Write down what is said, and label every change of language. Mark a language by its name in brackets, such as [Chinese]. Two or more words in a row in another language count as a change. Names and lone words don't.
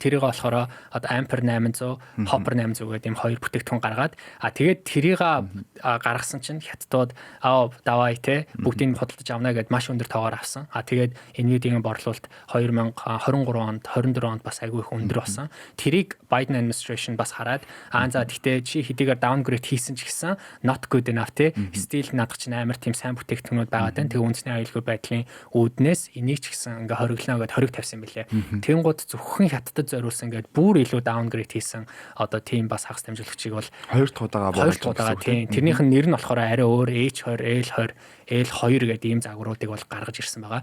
[Mongolian] Тэрийг болохоор одоо Ampere 800, Hopper 800 гэдэг ийм хоёр бүтээгдэхүүн гаргаад тэгээд тэрийг гаргасан чинь хятадууд давай бүгдийг худалдаж авна гэд маш өндөр тоогоор авсан. Тэгээд Nvidia-гийн борлуулалт 2023 онд 24 онд бас айгүй их өндөр болсон. Тэрийг [English] Biden administration [Mongolian] бас хараад за тэгтээ чи хэдийгээр downgrade хийсэн ч гэсэн [English] not good enough still [Mongolian] надад чинь амар тийм сайн бүтээгдэхүүнүүд байгаа тань. Тэгээ үндэсний аюулгүй байдлын үүднээс энийг ч гэсэн ингээ хориглоно гэд хориг тавьсан билээ. Тэнгууд зөвхөн хятадд зориулсан гэд бүр илүү downgrade хийсэн одоо тийм бас хагас дамжуулагчийг бол хоёр дахь удаага тийм. Тэрнийх нь нэр нь болохоор арай өөр H20, L20, L2 гэдэг ийм загваруудыг бол гаргаж ирсэн байгаа.